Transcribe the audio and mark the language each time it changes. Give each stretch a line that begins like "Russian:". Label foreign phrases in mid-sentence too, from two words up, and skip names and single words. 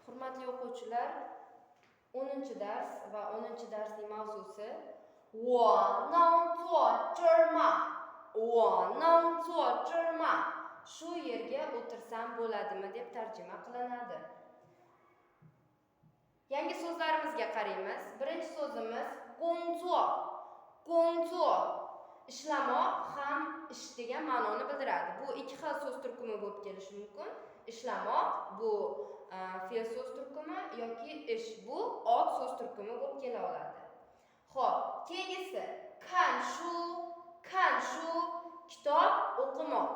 Uzbek: Hurmatli o'quvchilar, 10-dars va 10-darsning mavzusi
Chinese: 我能做芝麻 我能做芝麻
Uzbek: shu yerga o'tirsam bo'ladimi deb tarjima qilinadi. Yangi so'zlarimizga qaraymiz. Birinchi so'zimiz
Chinese: 工作 工作
Uzbek: ishlamoq ham ish degan ma'noni bildiradi. Bu ikki xil so'z turkumi bo'lib kelishi mumkin. Ishlamoq bu fe'l so'z turkumi yoki ish bu ot so'z turkumi bo'lib kela oladi. Xo'p, keyingisi
Chinese: 看书
Uzbek: kitob o'qimoq.